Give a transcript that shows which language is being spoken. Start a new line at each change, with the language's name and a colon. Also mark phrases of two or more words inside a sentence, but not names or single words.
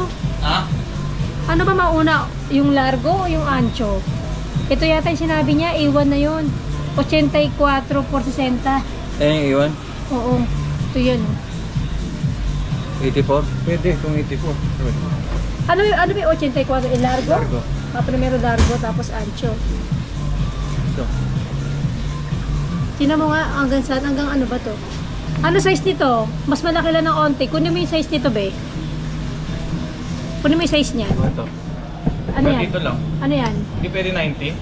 Filipino: Ano ba mauna? Yung largo o yung ancho? Ito yata yung sinabi niya, A1 na yun. 84, 460. Yung A1? Oo. Ito yan. 84? Pwede kung 84. Ano ba yung 84? Largo? Largo.
Spanish: Primero largo,
Filipino: tapos ancho. Ito. Tingnan mo nga, hanggang ano ba to? Ano size nito? Mas malaki lang ng onte. Kunin mo yung size nito, be. Kunin mo yung size niya. Ito. Ano yan? Dito lang. Ano yan? Hindi pwede 90.